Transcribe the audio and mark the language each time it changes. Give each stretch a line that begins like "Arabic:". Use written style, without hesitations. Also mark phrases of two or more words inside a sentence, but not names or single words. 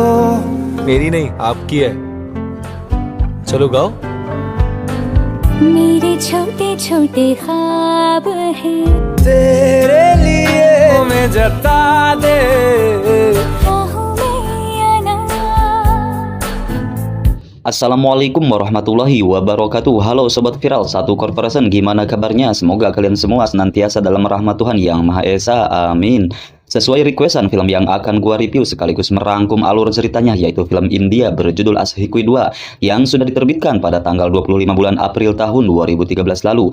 Hindi: मेरी नहीं आपकी है, चलो गाओ। मेरे छोटे छोटे ख्वाब हैं, तेरे लिए मैं जता दे। राहों में आना।
Arabic: السلام عليكم ورحمة الله وبركاته.
Indonesian: Halo Sobat Viral Satu Corporation, gimana kabarnya? Semoga kalian semua senantiasa dalam rahmat Tuhan Yang Maha Esa, amin. Sesuai requestan, film yang akan gua review sekaligus merangkum alur ceritanya yaitu film India berjudul Ashikui 2 yang sudah diterbitkan pada tanggal 25 bulan April tahun 2013 lalu.